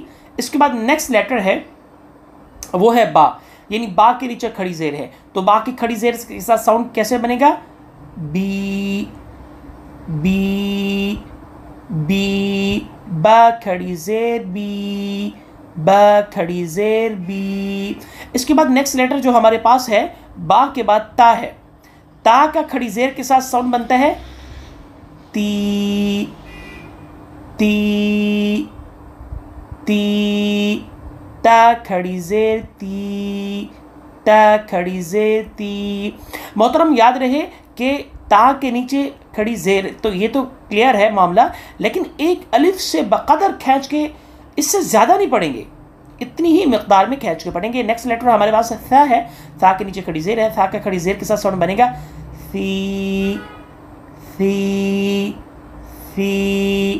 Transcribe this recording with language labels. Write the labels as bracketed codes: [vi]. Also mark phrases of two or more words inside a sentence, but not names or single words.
[hi] इसके बाद [en] next letter [hi] है वो है बा, यानी बा के नीचे खड़ी ज़ेर है, तो बा की खड़ी ज़ेर के साथ साउंड कैसे बनेगा, बी बी बी। बा खड़ी ज़ेर बी, बा खड़ी ज़ेर बी। इसके बाद [en] next letter [hi] जो हमारे पास है बा के बाद ता है, ता का खड़ी ज़ेर के साथ साउंड बनता है ती ती ती। ता खड़ी ज़ेर ती, ता खड़ी ज़ेर ती। मोहतरम याद रहे कि ता के नीचे खड़ी ज़ेर, तो ये तो क्लियर है मामला, लेकिन एक अलिफ से बकदर खींच के, इससे ज़्यादा नहीं पढ़ेंगे, इतनी ही मकदार में खींच के पढ़ेंगे। [en] next letter [hi] हमारे पास था है, था के नीचे खड़ी ज़ेर है, था का खड़ी ज़ेर के साथ साउंड बनेगा सी सी सी।